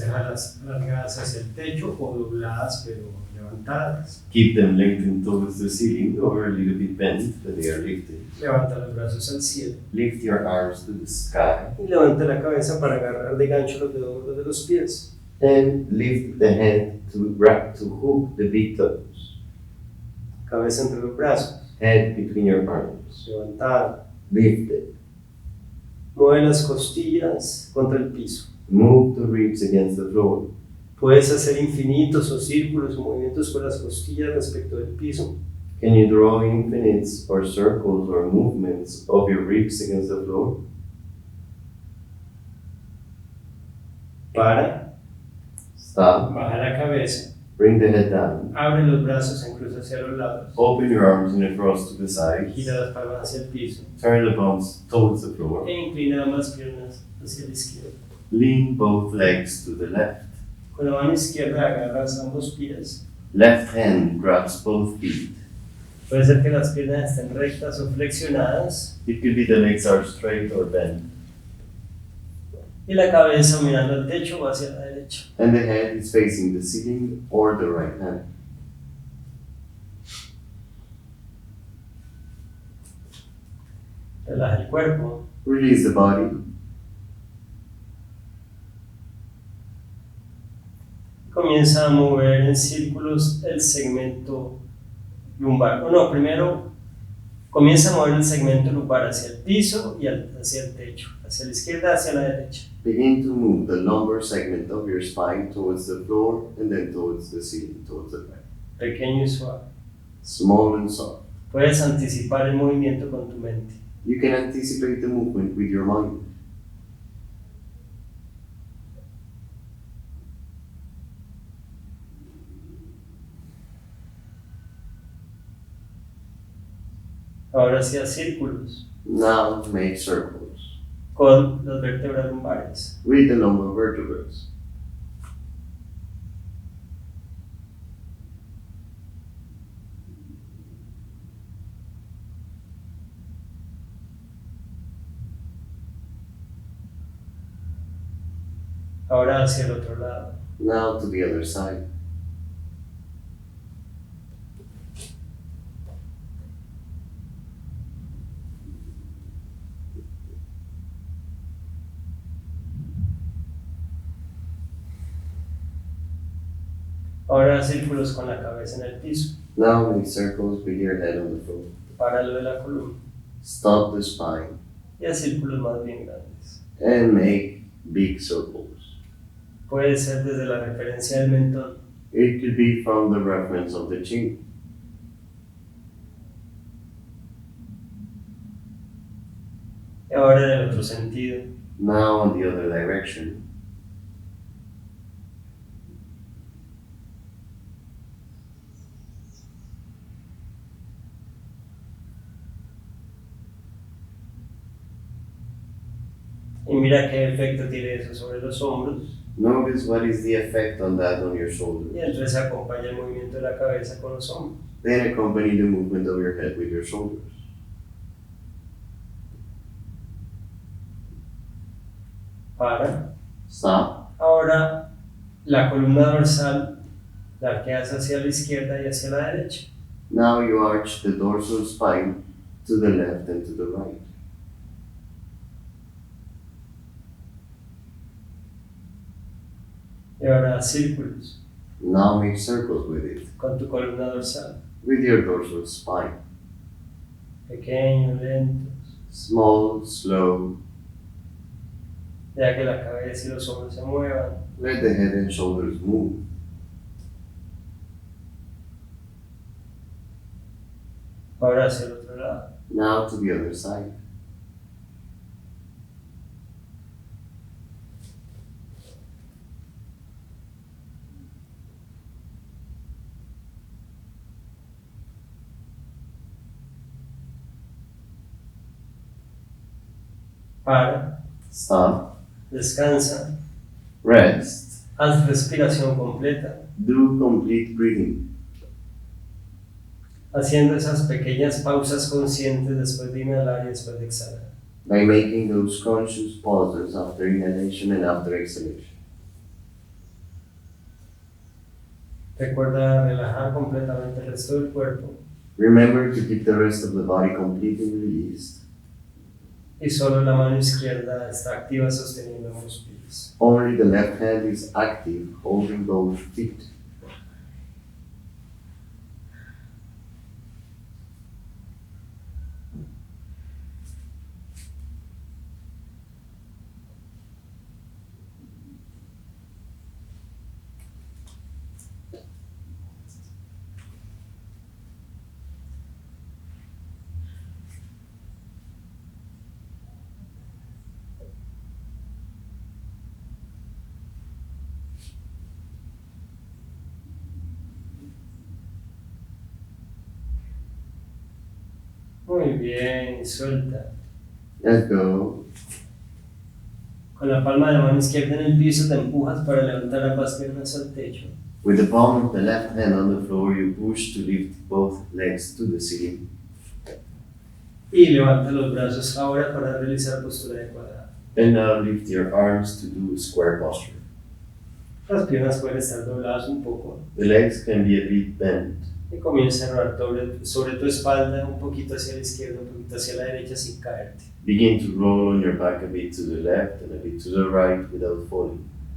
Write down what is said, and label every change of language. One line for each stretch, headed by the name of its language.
Spanish: Dejarlas alargadas hacia el techo o dobladas pero levantadas.
English: Keep them lengthened towards the ceiling or a little bit bent when they are lifted.
Spanish: Levanta los brazos al cielo.
English: Lift your arms to the sky.
Spanish: Y levanta la cabeza para agarrar de gancho los dedos de los pies.
English: And lift the head to hook the big toes.
Spanish: Cabeza entre los brazos.
English: Head between your arms.
Spanish: Levantada.
English: Lifted.
Spanish: Mueve las costillas contra el piso.
English: Move the ribs against the floor.
Spanish: Puedes hacer infinitos o círculos o movimientos con las costillas respecto del piso.
English: Can you draw infinites or circles or movements of your ribs against the floor?
Spanish: Para.
English: Stop.
Spanish: Baja la cabeza.
English: Bring the head down.
Spanish: Abre los brazos en cruz hacia los lados.
English: Open your arms in a cross to the sides.
Spanish: Gira las palmas hacia el piso.
English: Turn the palms towards the floor.
Spanish: E inclina ambas piernas hacia la izquierda.
English: Lean both legs to the left.
Spanish: Con la mano izquierda agarras ambos pies.
English: Left hand grabs both feet.
Spanish: Puede ser que las piernas estén rectas o flexionadas.
English: It could be the legs are straight or bent.
Spanish: Y la cabeza mirando al techo o hacia la derecha.
English: And the head is facing the ceiling or the right hand.
Spanish: Relaja el cuerpo.
English: Release the body.
Spanish: Comienza a mover en círculos el segmento lumbar. Primero comienza a mover el segmento lumbar hacia el piso y hacia el techo, hacia la izquierda, hacia la derecha.
English: Begin to move the lumbar segment of your spine towards the floor and then towards the ceiling, towards the right.
Spanish: Pequeño y suave.
English: Small and soft.
Spanish: Puedes anticipar el movimiento con tu mente.
English: You can anticipate the movement with your mind.
Spanish: Ahora hacia círculos
English: Now make circles
Spanish: con las vértebras lumbares.
English: with the lumbar vertebrae.
Spanish: Ahora hacia el otro lado.
English: Now to the other side.
Spanish: Ahora círculos con la cabeza en el piso.
English: Now make circles with your head on the floor.
Spanish: Páralo de la columna.
English: Stop the spine
Spanish: Y haz círculos más bien grandes.
English: and make big circles.
Spanish: Puede ser desde la referencia del mentón.
English: It could be from the reference of the chin.
Spanish: Y ahora en el otro sentido.
English: Now in the other direction.
Spanish: Y mira qué efecto tiene eso sobre los hombros.
English: Notice what is the effect on that on your shoulders.
Spanish: Y entonces acompaña el movimiento de la cabeza con los hombros.
English: Then accompany the movement of your head with your shoulders.
Spanish: Para.
English: Stop.
Spanish: Ahora la columna dorsal la arqueas hacia la izquierda y hacia la derecha.
English: Now you arch the dorsal spine to the left and to the right.
Spanish: Y ahora círculos
English: Now make circles with it,
Spanish: con tu columna dorsal.
English: with your dorsal spine.
Spanish: Pequeños, lentos.
English: Small, slow.
Spanish: Ya que la cabeza y los hombros se muevan.
English: Let the head and shoulders move.
Spanish: Ahora hacia el otro lado.
English: Now to the other side.
Spanish: Para.
English: Stop.
Spanish: Descansa.
English: Rest.
Spanish: Haz respiración completa.
English: Do complete breathing.
Spanish: Haciendo esas pequeñas pausas conscientes después de inhalar y después de exhalar.
English: by making those conscious pauses after inhalation and after exhalation.
Spanish: Recuerda relajar completamente el resto del cuerpo
English: Remember to keep the rest of the body completely released.
Spanish: y solo la mano izquierda está activa sosteniendo ambos pies.
English: Only the left hand is active, holding both feet.
Spanish: Muy bien, y suelta.
English: Let go.
Spanish: Con la palma de la mano izquierda en el piso te empujas para levantar ambas piernas al techo.
English: With the palm of the left hand on the floor, you push to lift both legs to the ceiling.
Spanish: Y levanta los brazos ahora para realizar postura de cuadrado.
English: And now lift your arms to do square posture.
Spanish: Las piernas pueden estar dobladas un poco.
English: The legs can be a bit bent.
Spanish: Y comienza a rodar sobre tu espalda un poquito hacia la izquierda, un poquito hacia la derecha sin caerte.
English: Begin to roll on your back a bit to the left and a bit to the right without falling.